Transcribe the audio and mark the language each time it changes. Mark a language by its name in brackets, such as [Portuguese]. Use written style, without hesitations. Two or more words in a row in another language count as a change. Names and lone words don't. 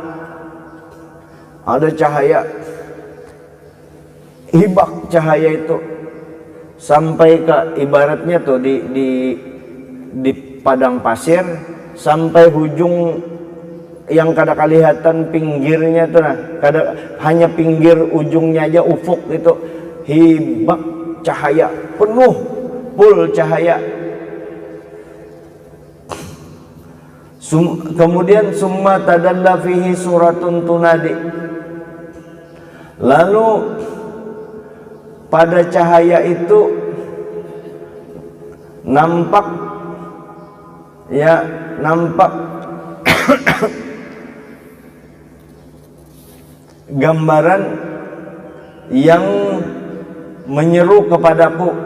[Indonesian] Ada cahaya, hibak cahaya itu sampai ke, ibaratnya tuh di padang pasir, sampai hujung yang kada kelihatan pinggirnya tuh, nah hanya pinggir ujungnya aja, ufuk itu hibak cahaya, penuh full cahaya. [Arabic] Kemudian ثم تدلى فيه صورة تنادي, [Indonesian] lalu pada cahaya itu nampak gambaran yang menyeru kepadaku.